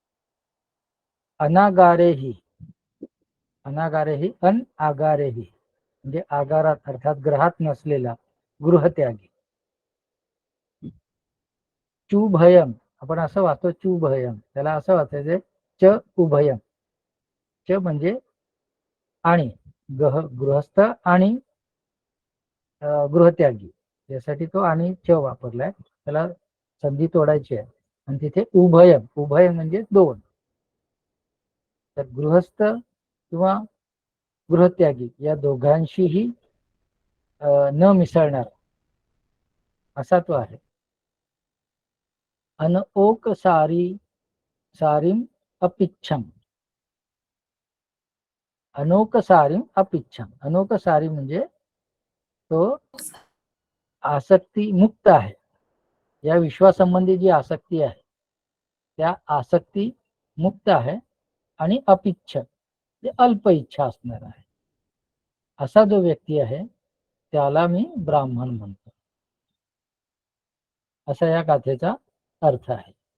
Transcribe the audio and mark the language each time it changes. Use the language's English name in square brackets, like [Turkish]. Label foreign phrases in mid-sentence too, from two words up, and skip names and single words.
[Marathi] अनागारेही, अनागारेही, अन आगारेही, म्हणजे आगारात अर्थात ग्रहात नसलेला गृहत्यागी. चुभयम आपण असं वाचतो, चुभयम, त्याला असं वाचायचं च उभयम. च म्हणजे आणि, गृहस्थ आणि गृहत्यागी, यासाठी तो आणि च वापरलाय. त्याला संधी तोडायची आहे आणि तिथे उभयम, उभयम म्हणजे दोन. तर गृहस्थ किंवा गृहत्यागी या दोघांशीही न मिसळणार असा तो आहे. [Pali] अनओक सारीम अपिच्छम. अनोक सारीम अपिच्छम. [Marathi] अनोक सारी म्हणजे तो आसक्ती मुक्त आहे. या विश्वासंबंधी जी आसक्ती आहे त्या आसक्ती मुक्त आहे आणि अपिच्छ अल्प इच्छा असणार आहे. असा जो व्यक्ती आहे त्याला मी ब्राह्मण म्हणतो, असा या गाथेचा अर्थ आहे.